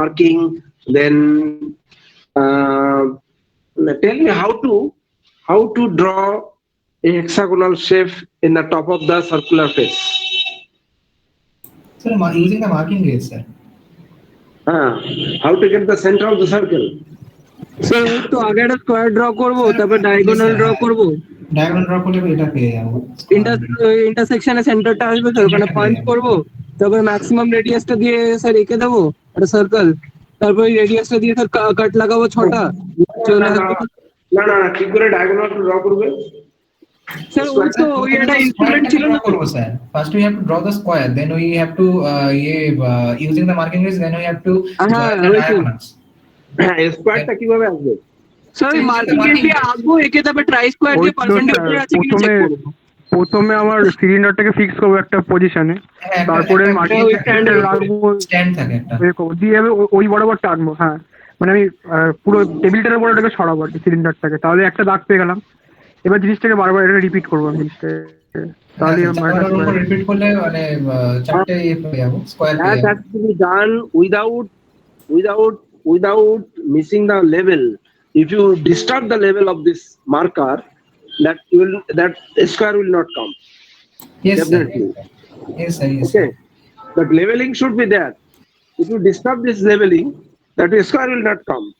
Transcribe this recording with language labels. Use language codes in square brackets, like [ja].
[en] marking, then tell me how to draw a hexagonal shape in the top of the circular face. Sir, using the marking gauge, sir. Ah, how to get the center of the circle? [bn] Sir ওই তো আগে একটা square draw করবো, তারপর diagonal draw করবো, diagonal draw করলে এটা পেয়ে যাবো। ইন্টারসেকশনে সেন্টারটা আসবে স্যার, ওখানে পাঞ্চ করবো, তারপর ম্যাক্সিমাম রেডিয়াসটা দিয়ে স্যার এঁকে দেবো একটা সার্কেল, তারপর ওই রেডিয়াসটা দিয়ে স্যার কাট লাগাবো 6টা, চলে আসবে। না না না, কি করে ডায়াগোনাল ড্র করবে? স্যার ওই তো ওই একটা ইনস্ট্রুমেন্ট ছিল না করবো sir. [en] First we have to draw the square, then we have to using the marking gauge, then we have to join the diagonals. [bn] হ্যাঁ, স্কয়ারটা কিভাবে আসবে? স্যার মার্কিং গেজ দিয়ে আঁকবো, একে তারপর ট্রাই স্কয়ার দিয়ে পার্সেন্টেজ আছে কিনা চেক করব। প্রথমে আমার সিলিন্ডারটাকে ফিক্স করবো একটা পজিশনে, তারপরে মার্কিং স্ট্যান্ডে রাখবো, স্ট্যান্ড থাকে একটা, দিয়ে ওই বরাবর টানবো। হ্যাঁ মানে আমি পুরো টেবিলটার উপর ওটাকে সরাবো আর কি সিলিন্ডারটাকে, তাহলে একটা দাগ পেয়ে গেলাম। এবার জিনিসটাকে বারবার এটা রিপিট করবো আমি জিনিসটাকে, তাহলে রিপিট করলে মানে চারটে পেয়ে যাবো স্কয়ার পেয়ে যাবো। [en] That has to be done without missing the level. If you disturb the level of this marker, that square will not come. Yes, definitely. Sir. Yes, sir. Yes, okay, but leveling should be there. If you disturb this leveling, that square will not come.